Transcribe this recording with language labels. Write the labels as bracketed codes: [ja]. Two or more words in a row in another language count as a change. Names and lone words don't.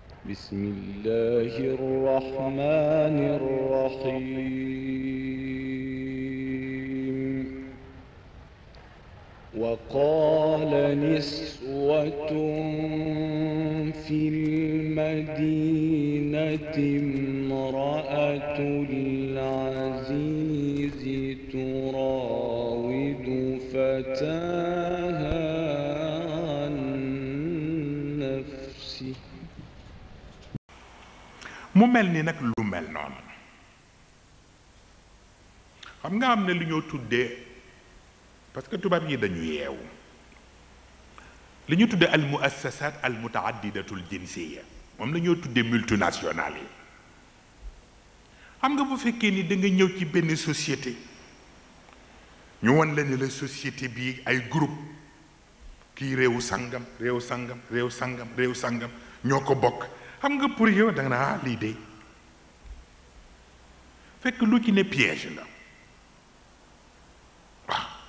[ar] بسم الله الرحمن الرحيم وقال نسوة في المدينة امرأة العزيز تراود فتاها عن نفسه [wo] mu mel ni nag lu mel noonu xam nga am na lu ñoo tuddee [fr] parce que [wo] tubaab yi dañu yeewu li ñu tuddee [ar] المؤسسات المتعددة الجنسية [wo] moom la ñoo tuddee multinationales yi xam nga bu fekkee ni da nga ñëw ci benn société ñu won la ne [fr] la société [wo] bi ay groupe kii réewu sangam réew sangam réew sangam réew sangam ñoo ko bokk xam nga pour yow da nga naa lii de fekk lu ci ne piège la waaw